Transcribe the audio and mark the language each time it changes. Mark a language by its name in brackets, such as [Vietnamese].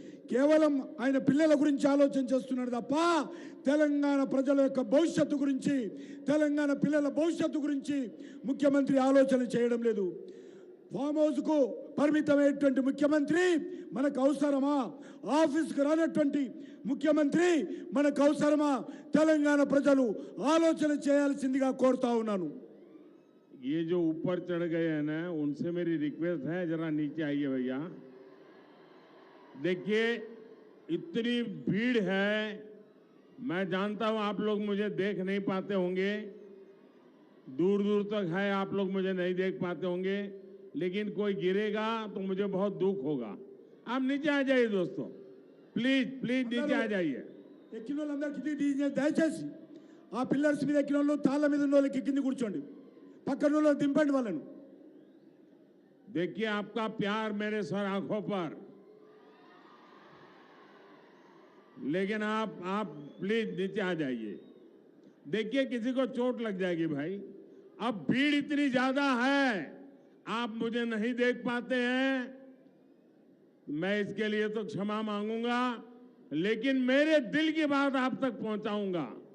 [Telugu] కేవలం ఆయన పిల్లల గురించి ఆలోచన చేస్తున్నాడు తప్ప తెలంగాణ ప్రజల యొక్క భవిష్యత్తు గురించి, తెలంగాణ పిల్లల భవిష్యత్తు గురించి ముఖ్యమంత్రి ఆలోచన చేయడం లేదు. ఫామ్ హౌస్కు పరిమితమైనటువంటి ముఖ్యమంత్రి మనకు అవసరమా? ఆఫీస్కు రానటువంటి ముఖ్యమంత్రి మనకు అవసరమా? తెలంగాణ ప్రజలు ఆలోచన చేయాల్సిందిగా కోరుతా ఉన్నాను. [Hindi] ये जो ऊपर चढ़ गए हैं ना, उनसे मेरी रिक्वेस्ट है जरा नीचे आइए भैया. देखिए इतनी भीड़ है, मैं जानता हूं आप लोग मुझे देख नहीं पाते होंगे, दूर दूर तक है, आप लोग मुझे नहीं देख पाते होंगे, लेकिन कोई गिरेगा तो मुझे बहुत दुख होगा. आप नीचे आ जाइए दोस्तों, प्लीज प्लीज नीचे आ जाइए. [Telugu] ఎక్కిన వాళ్ళందరికీ దయచేసి ఆ పిల్లర్స్ మీద ఎక్కిన వాళ్ళు, తాళ్ళ మీద ఉన్న వాళ్ళకి కింద కూర్చోండి, పక్కన వాళ్ళు దింపండి వాళ్ళను. [Hindi] देखिए आपका प्यार मेरे सर आंखों पर, लेकिन आप प्लीज नीचे आ जाइए. देखिए किसी को चोट लग जाएगी भाई. अब भीड़ इतनी ज्यादा है, आप मुझे नहीं देख पाते हैं, मैं इसके लिए तो क्षमा मांगूंगा, लेकिन मेरे दिल की बात आप तक पहुंचाऊंगा.